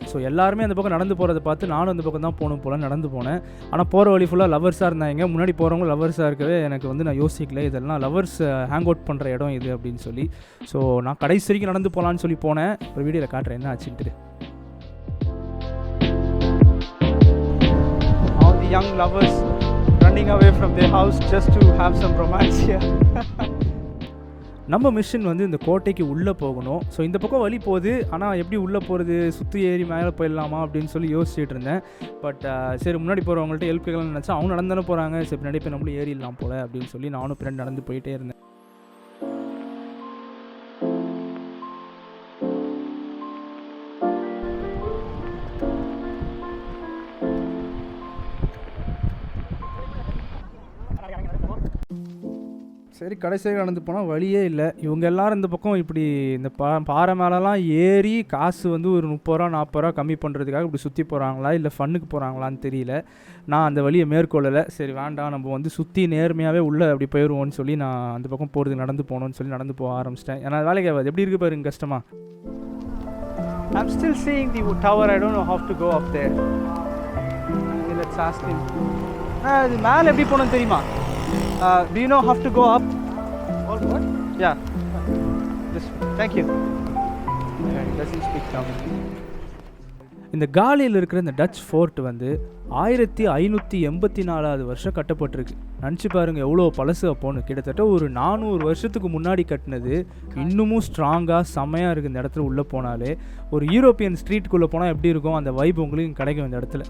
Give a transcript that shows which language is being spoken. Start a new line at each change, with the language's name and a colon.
Tamil: So எல்லாருமே அந்த பக்கம் நடந்து போகிறத பார்த்து நானும் அந்த பக்கம் தான் போகணும் போல நடந்து போனேன். ஆனால் போகிற வழி ஃபுல்லாக லவர்ஸாக இருந்தாங்க. முன்னாடி போகிறவங்க லவர்ஸாக இருக்கவே எனக்கு நான் யோசிக்கல, இதெல்லாம் லவர்ஸ் ஹேங் அவுட் பண்ணுற இடம் இது அப்படின்னு சொல்லி. ஸோ நான் கடைசி வரைக்கும் நடந்து போகலான்னு சொல்லி போனேன். ஒரு வீடியோவில் காட்டுறேன் என்ன ஆச்சுன்ட்டு.
English: All the young lovers running away from their house just to have some romance here.
Tamil: நம்ம மிஷன் இந்த கோட்டைக்கு உள்ளே போகணும். ஸோ இந்த பக்கம் வழி போகுது, ஆனால் எப்படி உள்ளே போகிறது, சுற்றி ஏறி மேலே போயிடலாமா அப்படின்னு சொல்லி யோசிச்சுட்டு இருந்தேன். பட் சரி, முன்னாடி போகிறவங்கள்ட்ட ஹெல்ப் கேட்கலாம்னு நினச்சா அவங்க நடந்தானே போகிறாங்க. சரி, பின்னாடி போய் நம்மளும் ஏறிடலாம் போல் அப்படின்னு சொல்லி நானும் பின்னாடி நடந்து போயிட்டே இருந்தேன். சரி, கடைசியாக நடந்து போனால் வழியே இல்லை. இவங்க எல்லோரும் இந்த பக்கம் இப்படி இந்த பாறை மேலெலாம் ஏறி காசு ஒரு 30 ரூபா 40 ரூபா கம்மி பண்ணுறதுக்காக இப்படி சுற்றி போகிறாங்களா இல்லை ஃபன்னுக்கு போகிறாங்களான்னு தெரியல. நான் அந்த வழியை மேற்கொள்ளலை. சரி வேண்டாம், நம்ம சுற்றி நேர்மையாகவே உள்ளே அப்படி போயிடுவோன்னு சொல்லி நான் அந்த பக்கம் போகிறது நடந்து போகணுன்னு சொல்லி நடந்து போக ஆரம்பிச்சிட்டேன். ஏன்னா வேலைக்கு ஆகாது, எப்படி இருக்குது பாருங்க கஷ்டமாக.
English: I'm still seeing the tower. I don't know how to go up there. Let's ask him.
Tamil: இது மேலே எப்படி போகணும்னு தெரியுமா?
English: Do you know how to go up? What? Yeah. Just thank you. Yeah, he doesn't speak Tamil.
Tamil: இந்த காலியில் இருக்கிற இந்த touch fort 1584வது வருஷம் கட்டப்பட்டிருக்கு. நினச்சி பாருங்கள் எவ்வளோ பழசு அப்போன்னு. கிட்டத்தட்ட ஒரு 400 வருஷத்துக்கு முன்னாடி கட்டினது. இன்னமும் ஸ்ட்ராங்காக செம்மையாக இருக்குது. இந்த இடத்துல உள்ளே போனாலே ஒரு யூரோப்பியன் ஸ்ட்ரீட்டுக்குள்ளே போனால் எப்படி இருக்கும் அந்த வைப் உங்களுக்கு கிடைக்கும் இந்த இடத்துல.